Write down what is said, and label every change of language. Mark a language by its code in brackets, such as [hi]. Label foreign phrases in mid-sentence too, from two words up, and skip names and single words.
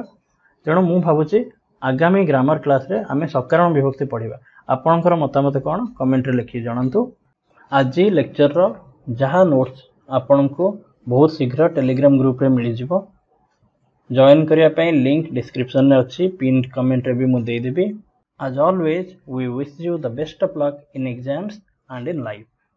[or] ତେଣୁ ମୁଁ ଭାବୁଛି ଆଗାମୀ [en] grammar class [or] ରେ ଆମେ ସକାରଣ ବିଭକ୍ତି ପଢ଼ିବା। ଆପଣଙ୍କର ମତାମତ କମେଣ୍ଟ ରେ ଲେଖି ଜଣାନ୍ତୁ। ଆଜି ଲେକ୍ଚର ର ଯାହା ନୋଟ୍ସ ଆପଣଙ୍କୁ ବହୁତ ଶୀଘ୍ର ଟେଲିଗ୍ରାମ ଗ୍ରୁପ ରେ ମିଳି ଯିବ। ଜଏନ କରିବା ପାଇଁ [en] link description [or] ରେ ଅଛି, [en] pin comment [or] ରେ ବି ମୁଁ ଦେଇ ଦେବି। [en] As always, we wish you the best of luck in exams and in life.